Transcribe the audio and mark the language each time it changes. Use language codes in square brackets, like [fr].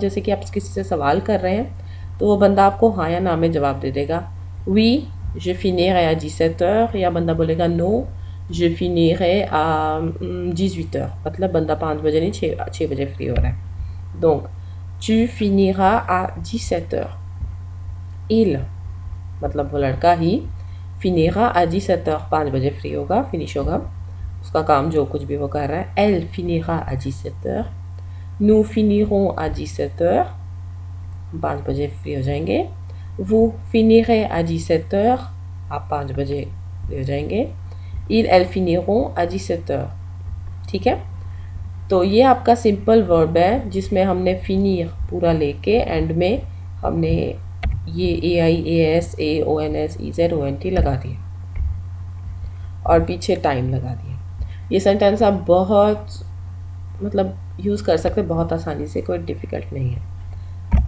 [hi] जैसे कि आप किसी से सवाल कर रहे हैं तो वो बंदा आपको हाँ या ना में जवाब दे देगा, [fr] oui je finirai à 17 heures, [hi] या बंदा बोलेगा [fr] no je finirai à 18 heures, [hi] मतलब बंदा 5 बजे नहीं 6 बजे फ्री हो रहा है। [fr] donc tu finiras à 17 heures, [hi] il मतलब वो लड़का ही, [fr] finira à 17 heures [hi] 5 बजे फ्री होगा, फिनिश होगा उसका काम जो कुछ भी वो कर रहा है। [fr] elle finira à 17 heures, nous finirons à 17 heures, [hi] 5 बजे फ्री हो जाएंगे। [fr] vous finirez à 17 heures, [hi] आप 5 बजे फ्री हो जाएंगे। [fr] elles finiront à 17 heures, [hi] ठीक है। तो ये आपका सिंपल वर्ब है जिसमें हमने फिनिर पूरा लेके एंड में हमने ये ए आई A S A O N S E Z O N T लगा दिए और पीछे टाइम लगा दिए। ये सेंटेंस आप बहुत मतलब यूज़ कर सकते हैं बहुत आसानी से, कोई डिफ़िकल्ट नहीं है।